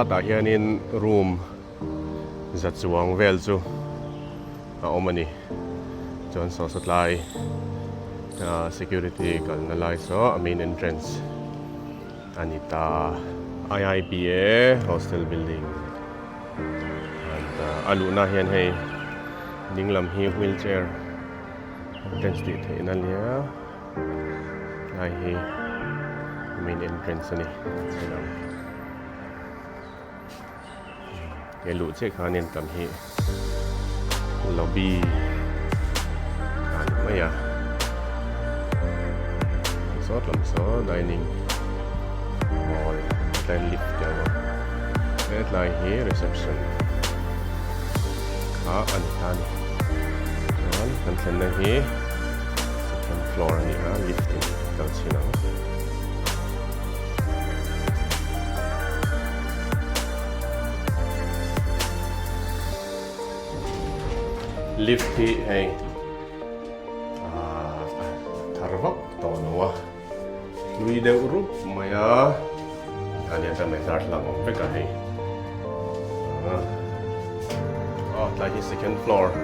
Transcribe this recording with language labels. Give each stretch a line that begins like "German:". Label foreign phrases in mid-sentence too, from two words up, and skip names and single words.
Mizo: ta hianin room zachuang vel chu omani chon so satlai
English: security kal na lai so main entrance
Mizo: anita IIPA hostel building and aluna hian hei dinglam hi
English: wheelchair entrance
Mizo: ti theina lia ai hi
English: main entrance
Mizo: ani sinam ke lu che khanin kam hi lobby kan maya sot lam so
English: dining hall then lift
Mizo: jawa net lai hi reception anita ni chuan kan thlenna hi
English: second floor
Mizo: ani lifting kal chinang lift hi hei tharvak to nowa lui deuh rup maya alian ta mai zahthlak om veka hei lai hi
English: second floor